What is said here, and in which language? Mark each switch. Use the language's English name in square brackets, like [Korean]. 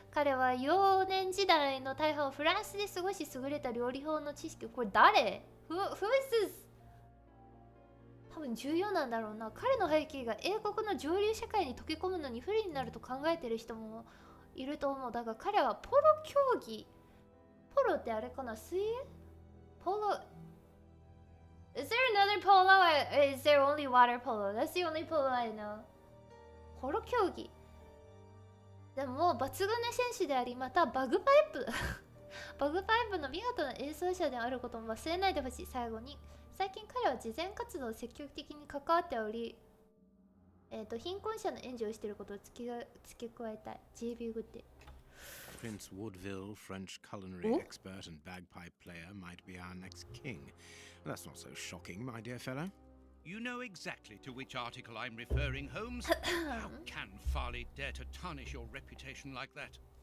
[Japanese] 彼は幼年時代の大半をフランスで過ごし、優れた料理法の知識。これ誰？ [English] Who is this? [Japanese] 多分重要なんだろうな。彼の背景が英国の上流社会に溶け込むのに不利になると考えている人もいると思う。だが彼はポロ競技。ポロってあれかな？水泳？ポロ。 [English] Is there another polo or is there only water polo? That's the only polo I know. [Japanese] ポロ競技。でも抜群の選手であり、またバグパイプバグパイプの見事な演奏者であることも忘れないでほしい。最後に、最近彼は慈善活動を積極的に関わっており、貧困者の援助をしていることを付け加えたい。 JB グッデ。 [English] Prince Woodville, French culinary expert and bagpipe player, might be our next king. That's not so shocking, my dear fellow. You know exactly to which article I'm referring, Holmes. How can Farley dare to tarnish your reputation like that?